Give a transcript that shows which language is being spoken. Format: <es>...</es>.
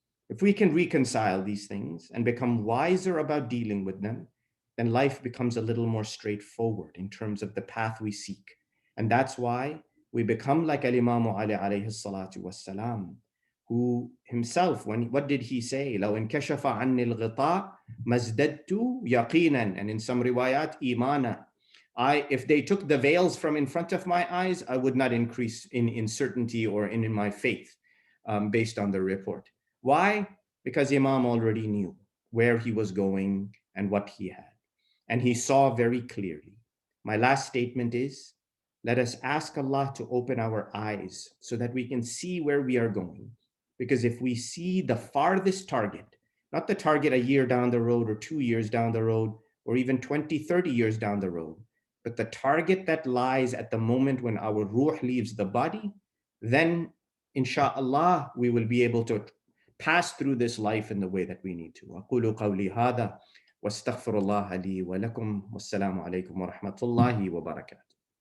<en>If we can reconcile these things and become wiser about dealing with them, then life becomes a little more straightforward in terms of the path we seek. And that's why we become like Imam Ali alayhi salatu wassalam, who himself, what did he say?</en> <ar>لو انكشف عني الغطاء مزددت يقينا,</ar> <en>and in some riwayat, imana. If they took the veils from in front of my eyes, I would not increase in certainty or in my faith, based on the report. Why? Because Imam already knew where he was going and what he had. And he saw very clearly. My last statement is, let us ask Allah to open our eyes so that we can see where we are going. Because if we see the farthest target, not the target a year down the road or 2 years down the road, or even 20, 30 years down the road, but the target that lies at the moment when our ruh leaves the body, then insha'Allah, we will be able to pass through this life in the way that we need to.</en> <ar>أقول قولي هذا واستغفر الله لي ولكم والسلام عليكم ورحمة الله وبركاته.</ar>